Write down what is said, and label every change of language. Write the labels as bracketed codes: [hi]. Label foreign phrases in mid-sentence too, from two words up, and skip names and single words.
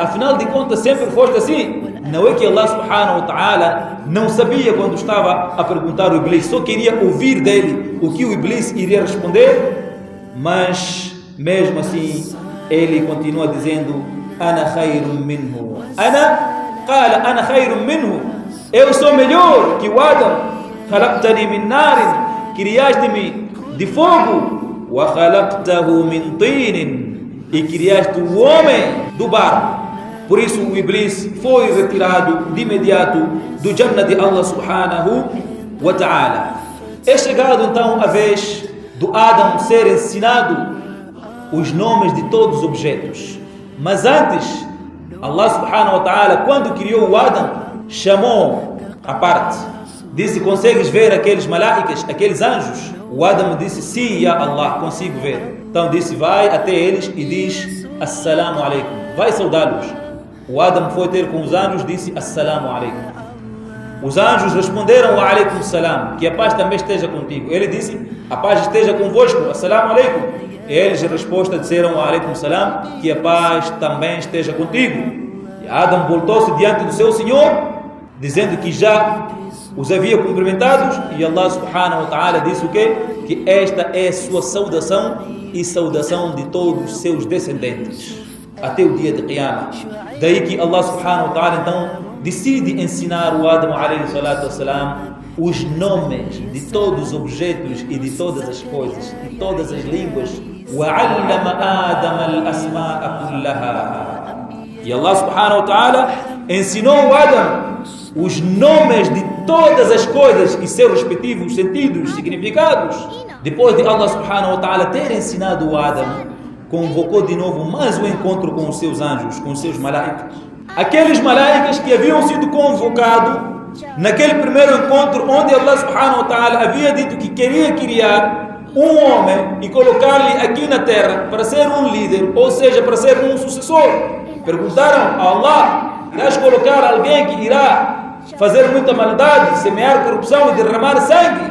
[pt] Afinal de contas sempre foste assim. Não é que Allah [ar] سبحانه وتعالى [pt] não sabia quando estava a perguntar ao Iblis, só queria ouvir dele o que o Iblis iria responder, mas mesmo assim ele continua dizendo: [ar] أنا خير منه. أنا خير منه. [pt] Eu sou melhor que o Adam. [ar] خلقتني من نار, [pt] criaste-me de fogo. [ar] وخلقته من طين, [pt] e criaste o homem do barro. Por isso o Iblis foi retirado de imediato do Jannah de Allah [ar] سبحانه وتعالى. [pt] É chegado então a vez do Adam ser ensinado os nomes de todos os objetos. Mas antes, Allah [ar] سبحانه وتعالى, [pt] quando criou o Adam, chamou à parte. Disse: consegues ver aqueles malaicas, aqueles anjos? O Adam disse: sim, ya Allah, consigo ver. Então disse: vai até eles e diz: [ar] السلام عليكم, [pt] vai saudá-los. O Adam foi ter com os anjos, disse: [ar] السلام عليكم. [pt] Os anjos responderam: [ar] وعليكم السلام, [pt] que a paz também esteja contigo. Ele disse: a paz esteja convosco, [ar] السلام عليكم. [pt] E eles, em resposta, disseram: [ar] وعليكم السلام, [pt] que a paz também esteja contigo. E Adam voltou-se diante do seu Senhor, dizendo que já os havia cumprimentados, e Allah [ar] سبحانه وتعالى [pt] disse o quê? Que esta é a sua saudação e saudação de todos os seus descendentes até o dia de Qiyamah. Daí que Allah [ar] سبحانه وتعالى [pt] então decide ensinar o Adam [ar] عليه الصلاة والسلام [pt] os nomes de todos os objetos e de todas as coisas, de todas as línguas. [ar] وَعَلَّمَ آدَمَ الْأَسْمَاءَ كُلَّهَا. [pt] E Allah [ar] سبحانه وتعالى [pt] ensinou o Adam os nomes de todas as coisas e seus respectivos sentidos, significados. Depois de Allah [ar] سبحانه وتعالى [pt] ter ensinado o Adam, convocou de novo mais um encontro com os seus anjos, com os seus malaicas. Aqueles malaicas que haviam sido convocados naquele primeiro encontro, onde Allah [ar] سبحانه وتعالى [pt] havia dito que queria criar um homem e colocar-lhe aqui na terra para ser um líder, ou seja, para ser um sucessor. Perguntaram a Allah: irás colocar alguém que irá fazer muita maldade, semear corrupção e derramar sangue?